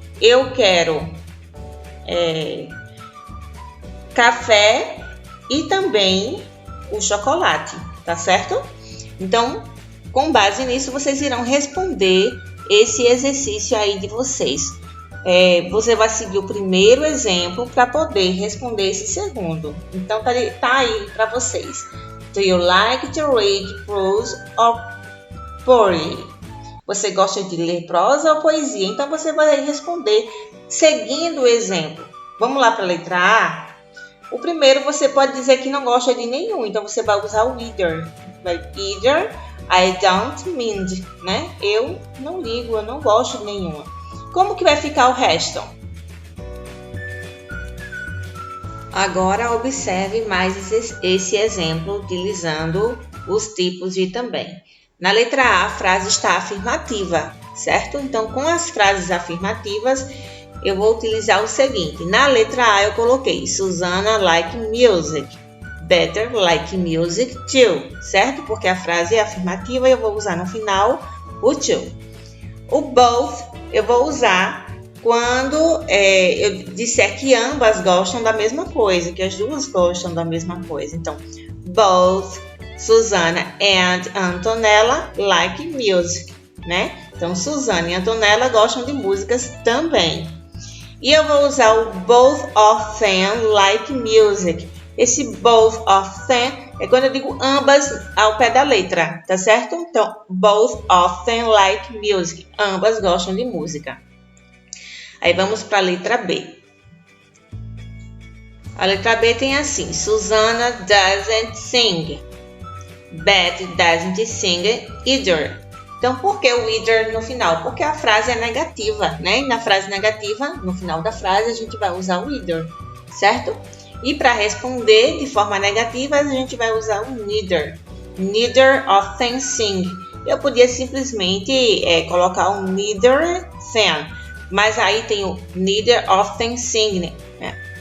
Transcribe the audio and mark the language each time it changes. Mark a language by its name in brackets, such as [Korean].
[Portuguese] Eu quero café e também o chocolate, tá certo? Então, com base nisso, vocês irão responder esse exercício aí de vocês. Você vai seguir o primeiro exemplo para poder responder esse segundo. Então, tá aí para vocês. [English] Do you like to read prose or poetry? [Portuguese] Você gosta de ler prosa ou poesia? Então, você vai responder seguindo o exemplo. Vamos lá para a letra A? O primeiro você pode dizer que não gosta de nenhum, então você vai usar o either. [English] Either, I don't mind, né? [Portuguese] Eu não ligo, eu não gosto de nenhuma. Como que vai ficar o resto? Agora observe mais esse exemplo utilizando os tipos de também. Na letra A, a frase está afirmativa, certo? Então, com as frases afirmativas, eu vou utilizar o seguinte. Na letra A eu coloquei Susanna like music, better like music too, certo? Porque a frase é afirmativa e eu vou usar no final o to. O both eu vou usar quando eu disser que ambas gostam da mesma coisa, que as duas gostam da mesma coisa. [English] Então, both Susanna and Antonella like music, né? [Portuguese] Então, Susanna e Antonella gostam de músicas também. E eu vou usar o both of them like music. Esse both of them é quando eu digo ambas ao pé da letra, tá certo? Então, both of them like music. Ambas gostam de música. Aí vamos para a letra B. A letra B tem assim: Susanna doesn't sing. [English] Beth doesn't sing either. [Portuguese] Então, por que o either no final? Porque a frase é negativa, né? E na frase negativa, no final da frase, a gente vai usar o either, certo? E para responder de forma negativa, a gente vai usar o neither. Neither of them sing. Eu podia simplesmente colocar o neither them, mas aí tem o neither of them sing, né?